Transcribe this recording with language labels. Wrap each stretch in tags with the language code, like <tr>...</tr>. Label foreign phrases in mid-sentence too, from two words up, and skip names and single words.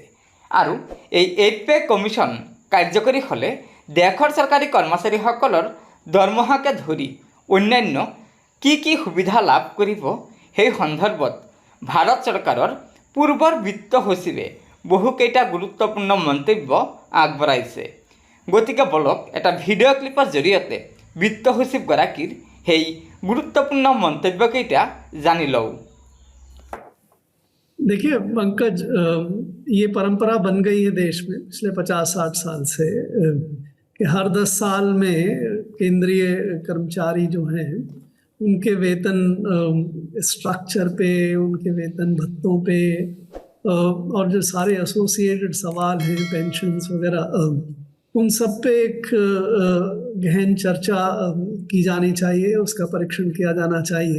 <as>আৰু এই 8</as> <en>pay commission</en> <as>কাৰ্যকৰী হ'লে দেশৰ চৰকাৰী কৰ্মচাৰীসকলৰ দৰমহাকে ধৰি অন্যান্য কি সুবিধা লাভ কৰিব সেই সন্দৰ্ভত ভাৰত চৰকাৰৰ পূৰ্বৰ বিত্ত সচিবে বহুকেইটা গুৰুত্বপূৰ্ণ মন্তব্য আগবঢ়াইছে। গতিকে বলক এটা</as> <en>video clip</en> <as>জৰিয়তে বিত্ত সচিবগৰাকীৰ সেই গুৰুত্বপূर्ण মন্তব্যকেইটা জানি লওঁ।</as> <hi>देखिए पंकज, ये परंपरा बन गई है देश में पिछले 50-60 साल से कि हर 10 साल में केंद्रीय कर्मचारी जो हैं उनके वेतन स्ट्रक्चर पे, उनके वेतन भत्तों पे और जो सारे एसोसिएटेड सवाल हैं, पेंशन्स वगैरह, उन सब पे एक गहन चर्चा की जानी चाहिए, उसका परीक्षण किया जाना चाहिए।</hi>